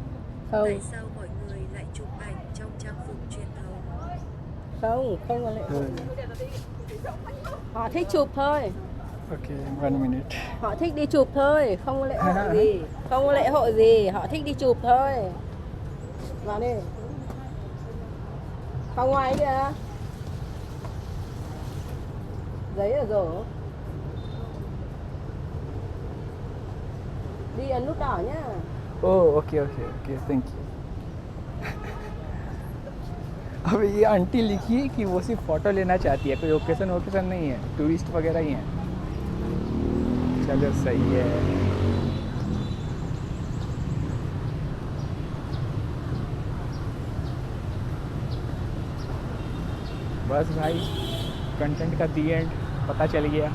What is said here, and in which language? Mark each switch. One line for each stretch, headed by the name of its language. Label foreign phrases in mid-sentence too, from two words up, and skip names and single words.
Vietnamese: Không. Tại sao mọi người lại chụp ảnh trong trang phục truyền thống? Không có lễ hội. Họ thích chụp thôi.
English: okay 1 minute.
Vietnamese: Họ thích đi chụp thôi, không có lễ hội gì. Không có lễ hội gì, họ thích đi chụp thôi. Vào đi. Phòng ngoài kìa. Giấy ở rổ. Đi ấn nút đỏ nhá.
English: okay thank you.
Hindi: अब ये आंटी लिखी है कि वो सिर्फ फ़ोटो लेना चाहती है, कोई ओकेशन नहीं है, टूरिस्ट वगैरह ही हैं। चलो सही है। बस भाई कंटेंट का
English: the end
Hindi: पता चल गया।